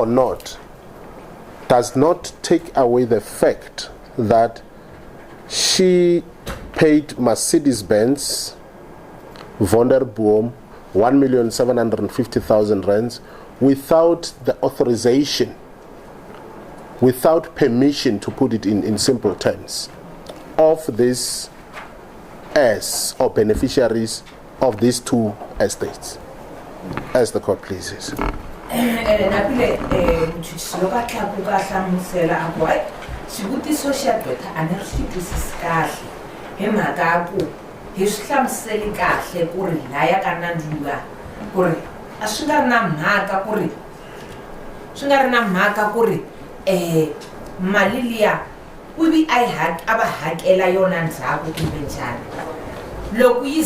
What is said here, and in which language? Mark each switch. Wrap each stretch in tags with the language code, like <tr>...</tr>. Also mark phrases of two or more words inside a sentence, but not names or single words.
<en>not does not take away the fact that she paid Mercedes-Benz Vonderboom 1,750,000 rands without the authorization, without permission, to put it in simple terms, of these heirs or beneficiaries of these 2 estates, as the court pleases.</en> <ts>xivutiso xa dota a ni ri xi twisisi kahle hi mhaka ku hi swi hlamuseli kahle ku ri laya ka nandluya ku ri a swi nga ri na mhaka ku ri mali liya ivi a va hakela yona ndzhaku kumbe njhani loko yi</ts>